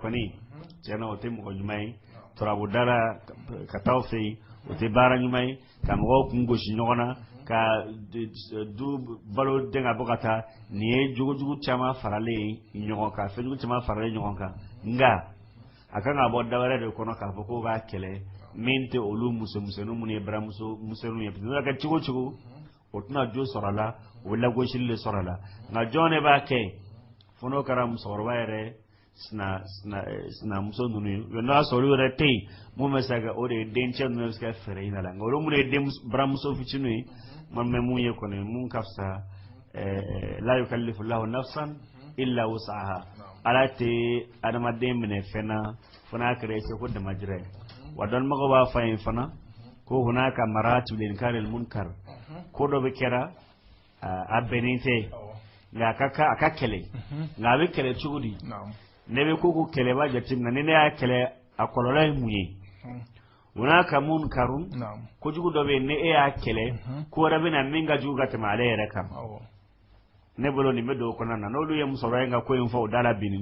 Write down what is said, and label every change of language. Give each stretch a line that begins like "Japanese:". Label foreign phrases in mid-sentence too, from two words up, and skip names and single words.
Bambara: kɔni tiɲɛna o tɛ mɔgɔ ɲuman ye turabuda la ka taa o fɛ yen o tɛ baara ɲuman ye ka mɔgɔw kun gosi ɲɔgɔn na ka du balo den ka bɔ ka taa nin ye jogojugu caman faralen ɲɔgɔn kan fɛnjugu caman faralen ɲɔgɔn kan nka a kan ka bɔ da wɛrɛ de kɔnɔ k'a fɔ ko b'a kɛlɛ min tɛ olu musomisɛnninw minnu ye baramuso misɛnninw ye
French: parce que
Bambara: cogo cogo o tɛna jo sɔrɔ a la o bɛ lagosili de sɔrɔ a la nka jɔn de b'a kɛ fo n'o kɛra musokɔrɔba yɛrɛ sinamuso ninnu ye n'a sɔrɔ olu yɛrɛ tɛ yen mun bɛ se ka kɛ o de ye dencɛ ninnu bɛ se ka fɛɛrɛ ɲini a la nka olu minnu ye baramuso fitininw ye man bɛ mun ye kɔni mun ka fisa
Arabic: لا يكلف الله نفسا إلا وسعها
Bambara: ala tɛ adamaden minɛ fɛn na fo n'a kɛra i se ko damajira ye wa dɔnnibagaw b'a fɔ a ye fana ko
Arabic: هناك مراتب لإنكار المنكر
Bambara: ko dɔ bɛ kɛra a bɛnnen tɛ nka a ka kɛlɛ nka a bɛ kɛlɛ cogo di ne bɛ ko kɛlɛ b'a jateminɛ ni ne y'a kɛlɛ a kɔlɔlɔ ye mun ye
Arabic: هناك منكر
Bambara: kojugu dɔ bɛ yen ni e y'a kɛlɛ ko wɛrɛ bɛ na min ka jugu ka tɛmɛ ale yɛrɛ kan ne bolo nin bɛ don o kɔnɔna na n'olu ye musokɔrɔba in ka ko in fɔ o da la bin nin